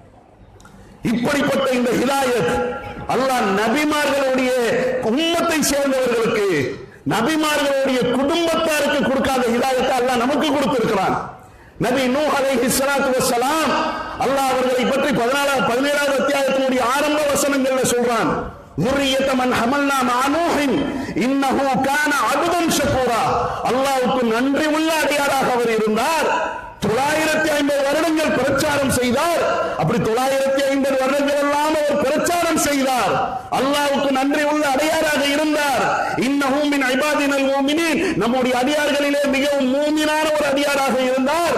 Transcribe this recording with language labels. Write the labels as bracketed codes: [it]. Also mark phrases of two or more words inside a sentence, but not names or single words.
[ta] இப்படிப்பட்ட இந்த ஹிதாயத் அல்லாஹ் நபிமார்களுடைய உம்மத்தை சேர்ந்தவர்களுக்கு, நபிமார்களுடைய குடும்பத்தாருக்கு கொடுக்காத ஹிதாயத்தை அல்லாஹ் நமக்கு கொடுத்திருக்கிறான். நபி நூஹ் [ar] عليه الصلاة والسلام [ta] அல்லாஹ் அவர்களை பற்றி 17வது அத்தியாயத்தினுடைய ஆரம்ப வசனங்கள்ல சொல்றான், [ar] ذُرِّيَّةَ مَنْ حَمَلْنَا مَعَ نُوحٍ إِنَّهُ كَانَ عَبْدًا شَكُورًا. [ta] அல்லாஹ்வுக்கு நன்றி உள்ள அடியாராக அவர் இருந்தார். 950 வருடங்கள் பிரச்சாரம் செய்தார். அப்படி 950 வருடங்கள் எல்லாம் அவர் பிரச்சாரம் செய்தார். அல்லாஹ்வுக்கு நன்றி உள்ள அடியாராக இருந்தார். [ar] إنه من عبادنا المؤمنين, [ta] நம்முடைய அடியார்களிலே மிகவும் மூமினான ஒரு அடியாராக இருந்தார்.